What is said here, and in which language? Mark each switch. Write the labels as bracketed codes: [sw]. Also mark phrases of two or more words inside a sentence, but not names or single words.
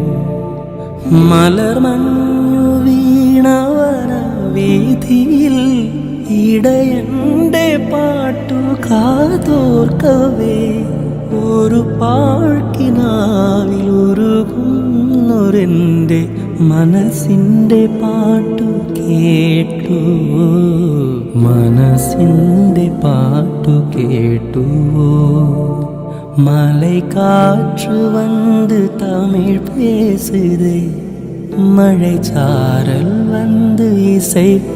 [ml] മലർമഞ്ഞു വീണവന വീതിയിൽ ഇടയന്റെ പാട്ടു കാതോർക്കവേ, ഒരു പാഴ്ക്കിനാവിൽ ഉരുകുന്നൊരെൻ്റെ മനസ്സിൻ്റെ പാട്ടു കേട്ടു, മനസ്സിൻ്റെ പാട്ടു കേട്ടുവോ. [ta] மலை காற்று வந்து தமிழ் பேசுதே, மழை சாரல் வந்து இசை